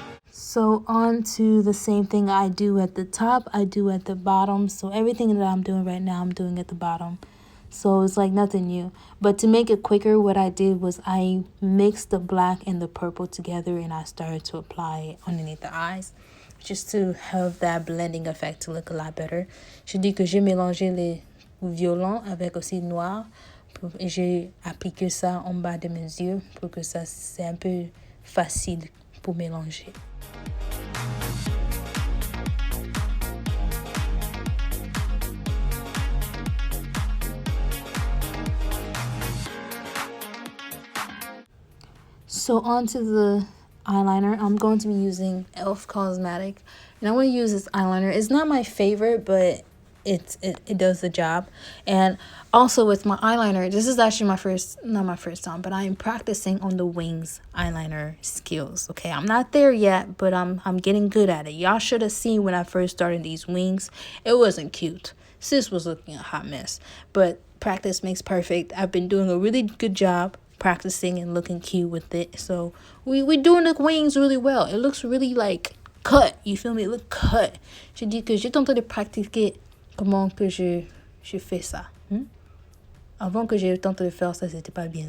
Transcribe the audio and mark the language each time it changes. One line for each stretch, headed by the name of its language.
English: So on to the same thing I do at the top, I do at the bottom. So everything that I'm doing right now, I'm doing at the bottom. So it's like nothing new. But to make it quicker, what I did was I mixed the black and the purple together and I started to apply it underneath the eyes. Just to have that blending effect to look a lot better.
French: Je dis que j'ai mélangé les violents avec aussi le noir. Et j'ai appliqué ça en bas de mes yeux pour que ça c'est un peu facile pour mélanger.
English: So onto the eyeliner, I'm going to be using e.l.f. Cosmetic, and I want to use this eyeliner. It's not my favorite, but it does the job. And also with my eyeliner, this is actually not my first time, but I am practicing on the wings eyeliner skills. Okay, I'm not there yet, but I'm getting good at it. Y'all should have seen when I first started these wings. It wasn't cute. Sis was looking a hot mess, but practice makes perfect. I've been doing a really good job practicing and looking cute with it. So we doing the wings really well. It looks really like cut. You feel me? It look cut.
French: Je dis que j'ai tenté de pratiquer comment que je fais ça. Avant que j'ai tenté de faire ça, c'était pas bien.